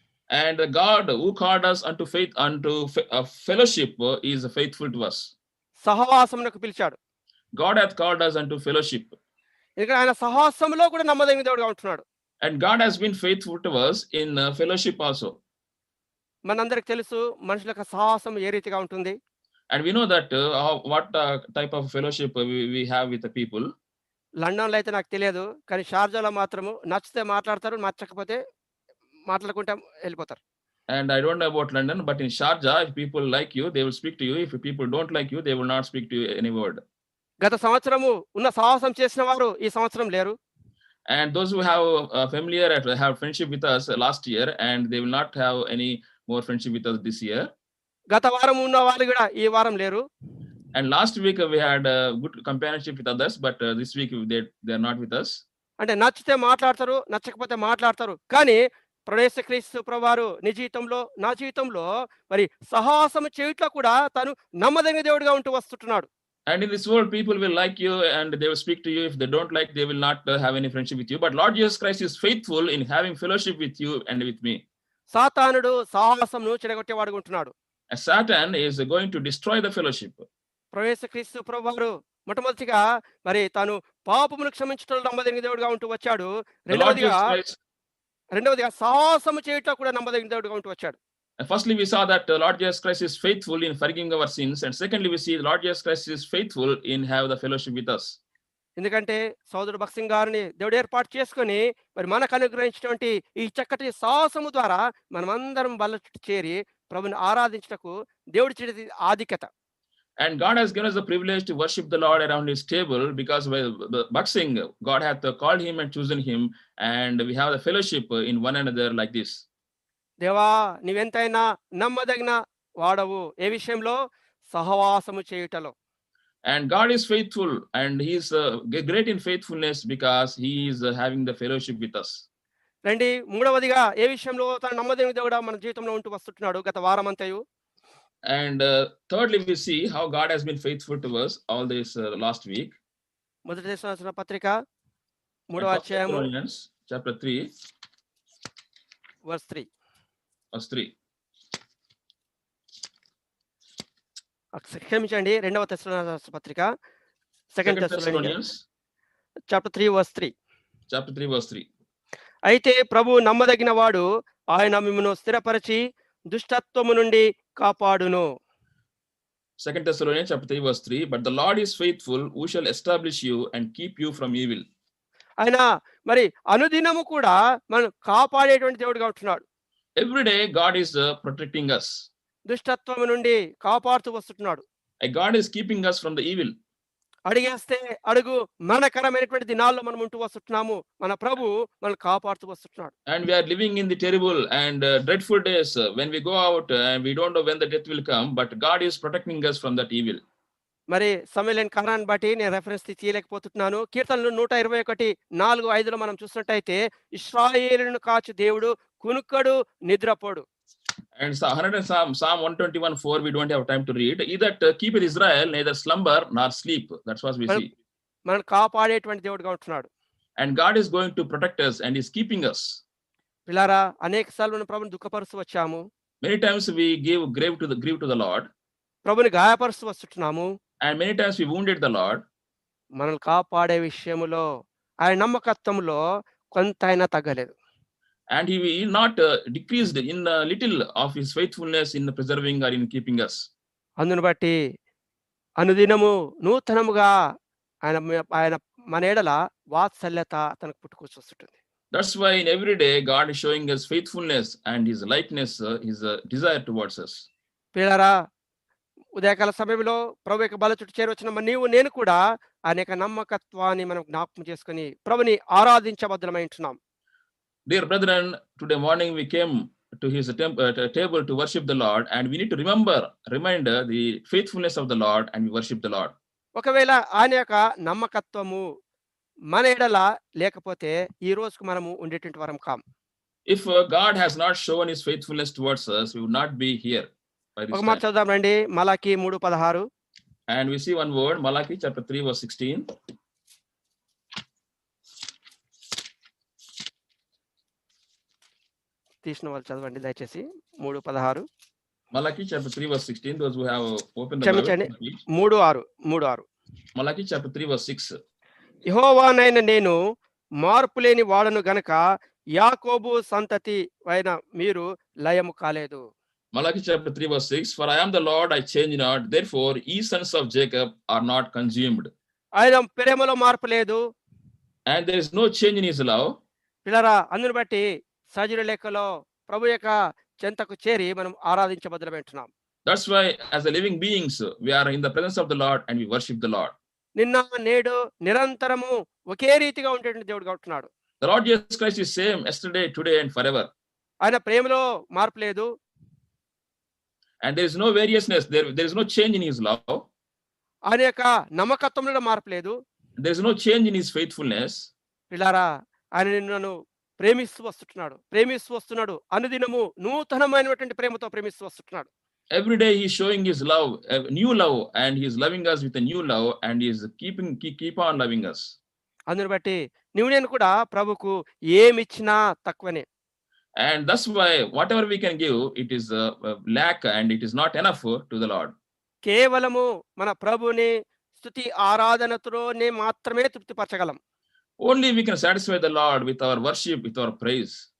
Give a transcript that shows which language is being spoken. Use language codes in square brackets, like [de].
[en] And God who called us unto faith, unto fellowship, is faithful to us. [te] సహవాసమునకు పిలిచాడు. [en] God hath called us unto fellowship. [te] ఎందుకంటే ఆయన సహవాసములో కూడా నమ్మదగిన దేవుడుగా ఉంటున్నాడు. [en] And God has been faithful to us in fellowship also. [te] మనందరికి తెలుసు మనుషుల యొక్క సహవాసం ఏ రీతిగా ఉంటుంది. [en] And we know that what type of fellowship we have with the people. [te] లండన్లో అయితే నాకు తెలియదు, కానీ షార్జాలో మాత్రము నచ్చితే మాట్లాడతారు, నచ్చకపోతే మాట్లాడుకుంటే వెళ్ళిపోతారు. [en] And I don't know about London, but in Sharjah, if people like you, they will speak to you. If people don't like you, they will not speak to you any word. [te] గత సంవత్సరము ఉన్న సహవాసం చేసిన వారు ఈ సంవత్సరం లేరు. [en] And those who have familiar have friendship with us last year, and they will not have any more friendship with us this year. [te] గత వారం ఉన్న వాళ్ళు కూడా ఈ వారం లేరు. [en] And last week we had good companionship with others, but this week they are not with us. [te] అంటే నచ్చితే మాట్లాడతారు, నచ్చకపోతే మాట్లాడతారు. కానీ యేసుక్రీస్తు ప్రభువారు నీ జీవితంలో నా జీవితంలో మరి సహవాసం చేయట్లో కూడా తాను నమ్మదగిన దేవుడిగా ఉంటూ వస్తున్నాడు. [en] And in this world, people will like you and they will speak to you. If they don't like, they will not have any friendship with you. But Lord Jesus Christ is faithful in having fellowship with you and with me. [te] సాతానుడు సహవాసమును చెడగొట్టేవాడుగా ఉంటున్నాడు. [en] And Satan is going to destroy the fellowship. [te] యేసుక్రీస్తు ప్రభువారు మొట్టమొదటిగా మరి తాను పాపమును క్షమించటంలో నమ్మదగిన దేవుడిగా ఉంటూ వచ్చాడు. రెండవదిగా సహవాసము చేయటం కూడా నమ్మదగిన దేవుడిగా ఉంటూ వచ్చాడు. [en] And firstly, we saw that Lord Jesus Christ is faithful in forgiving our sins. And secondly, we see Lord Jesus Christ is faithful in have the fellowship with us. [te] ఎందుకంటే సోదరుడు భక్సింగ్ గారిని దేవుడు ఏర్పాటు చేసుకొని మరి మనకు అనుగ్రహించినటువంటి ఈ చక్కటి సాహసము ద్వారా మనమందరం బల్ల చుట్టూ చేరి ప్రభుని ఆరాధించుటకు దేవుడి చేతి ఆధిక్యత. [en] And God has given us the privilege to worship the Lord around his table because Bhaksing, God hath called him and chosen him, and we have the fellowship in one another like this. [te] దేవా నీవెంతైనా నమ్మదగిన వాడవు ఏ విషయంలో? సహవాసము చేయుటలో. [en] And God is faithful, and he is great in faithfulness because he is having the fellowship with us. [te] రండి, మూడవదిగా ఏ విషయంలో తన నమ్మదగిన దేవుడు మన జీవితంలో ఉంటూ వస్తున్నాడు గత వారమంతయు. [en] And thirdly, we see how God has been faithful to us all this last week. [te] మొదటి దశ పత్రిక 3వ [en] And [te] అధ్యాయము [en] Thessalonians chapter 3, verse 3. verse 3. [te] క్షమించండి, 2వ దశ పత్రిక [en] Second 2 Thessalonians chapter 3 verse 3. chapter 3, verse 3. [te] అయితే ప్రభు నమ్మదగిన వాడు, ఆయన మిమ్మును స్థిరపరిచి దుష్టత్వము నుండి కాపాడును. [en] 2 Thessalonians chapter 3, verse 3. But the Lord is faithful, who shall establish you and keep you from evil. [te] ఆయన మరి అనుదినము కూడా మనం కాపాడేటువంటి దేవుడిగా ఉంటున్నాడు. [en] Every day, God is protecting us. [te] దుష్టత్వము నుండి కాపాడుతూ వస్తున్నాడు. [en] And God is keeping us from the evil. [te] అడిగేస్తే అడుగు మరణకరమైనటువంటి దినాల్లో మనం ఉంటూ వస్తున్నాము. మన ప్రభు మనల్ని కాపాడుతూ వస్తున్నాడు. [en] And we are living in the terrible and dreadful days when we go out and we don't know when the death will come, but God is protecting us from that evil. [te] మరి సమయలేని కారణాన్ని బట్టి నేను reference తీయలేకపోతున్నాను. కీర్తనలు 121:4-5లో మనం చూసినట్టయితే, ఇశ్రాయేలును కాచు దేవుడు కునుకడు నిద్రపోడు. [en] And Psalm 121:4 we don't have time to read. He that keepeth Israel neither slumber nor sleep. That's what we see. [te] మనం కాపాడేటువంటి దేవుడుగా ఉంటున్నాడు. [en] And God is going to protect us and is keeping us. [te] పిల్లారా, అనేక సార్లు మనం ప్రభుని దుఃఖపరుస్తూ వచ్చాము. [en] Many times we give grief to the Lord. [te] ప్రభుని గాయపరుస్తూ వస్తున్నాము. [en] And many times we wounded the Lord. [te] మనల్ని కాపాడే విషయములో ఆయన నమ్మకత్వంలో కొంతైనా తగ్గలేదు. [en] And he not decreased in a little of his faithfulness in preserving or in keeping us. [te] అందును బట్టి అనుదినము నూతనముగా ఆయన మన ఎడల వాత్సల్యత తనకు పుట్టుకొచ్చేస్తుంది. [en] That's why in every day God is showing us faithfulness and his likeness, his desire towards us. [te] పిల్లరా, ఉదయకాల సమయంలో ప్రభు యొక్క బల చుట్టూ చేరొచ్చిన నీవు నేను కూడా అనేక నమ్మకత్వాన్ని మనం జ్ఞాపకం చేసుకుని ప్రభుని ఆరాధించబద్ధమై ఉంటున్నాం. [en] Dear brethren, today morning we came to his table to worship the Lord, and we need to remind the faithfulness of the Lord, and we worship the Lord. [te] ఒకవేళ ఆయన యొక్క నమ్మకత్వము మన ఎడల లేకపోతే ఈ రోజుకు మనము ఉండేటువంటి వరం కాం. [en] If God has not shown his faithfulness towards us, we would not be here by this [te] ఒక మాట [en] time. [te] చదువుదాం రండి, మలాకి 3:16. [en] And we see one word, Malachi chapter 3, verse 16. [te] తీసిన వాళ్ళు చదవండి దయచేసి. 3:16. [en] Malachi chapter 3, verse 16. Those who have opened the [te] క్షమించండి, [en] Bible. 3:6. Malachi chapter 3, verse 6. [te] యెహోవానైన నేను మార్పు లేని వాడను గనక యాకోబు సంతతి అయిన మీరు లయము కాలేదు. [en] Malachi chapter 3, verse 6. For I am the Lord, I change not. Therefore, ye sons of Jacob are not consumed. [te] ఆయన ప్రేమలో మార్పు లేదు. [en] And there is no change in his love. [te] పిల్లరా, అందును బట్టి సజీవ లెక్కలో ప్రభు యొక్క చెంతకు చేరి మనం ఆరాధించబద్ధులమంటున్నాం. [en] That's why as a living beings, we are in the presence of the Lord and we worship the Lord. [te] నిన్న నేడు నిరంతరము ఒకే రీతిగా ఉండేటువంటి దేవుడుగా ఉంటున్నాడు. [en] The Lord Jesus Christ is same yesterday, today and forever. [te] ఆయన ప్రేమలో మార్పు లేదు. [en] And there is no variousness. There is no change in his love. [te] ఆయన యొక్క నమ్మకత్వంలో మార్పు లేదు. [en] There is no change in his faithfulness. [te] పిల్లారా, ఆయన నిన్ను ప్రేమిస్తూ వస్తున్నాడు. అనుదినము నూతనమైనటువంటి ప్రేమతో ప్రేమిస్తూ వస్తున్నాడు. [en] Every day he is showing his love, a new love, and he is loving us with a new love, and he is keep on loving us. [te] అందుని బట్టి నువ్వు నేను కూడా ప్రభుకు ఏమిచ్చినా తక్కువనే. [en] And that's why whatever we can give, it is lack and it is not enough to the Lord. [te] కేవలము మన ప్రభుని స్తుతి ఆరాధనతోనే మాత్రమే తృప్తిపరచగలం. [en] Only we can satisfy the Lord with our worship, with our praise.